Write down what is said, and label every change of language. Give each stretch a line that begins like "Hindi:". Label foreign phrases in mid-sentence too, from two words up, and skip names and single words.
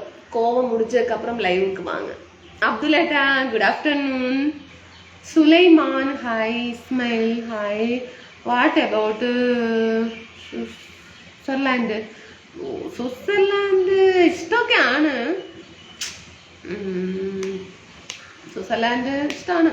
Tamil: கோவம் முடிஞ்சதுக்கு அப்புறம் லைவுக்கு வாங்க.
English: அப்துல் ஏட்டா good afternoon.
Malayalam: സുലൈമാൻ ഹായ്.
English: ഇസ്മയിൽ ഹായ്. what about Switzerland?
Malayalam: സ്വിറ്റ്സർലാൻഡ് ഇഷ്ടമൊക്കെയാണ്. സ്വിറ്റ്സർലാൻഡ് ഇഷ്ടമാണ്.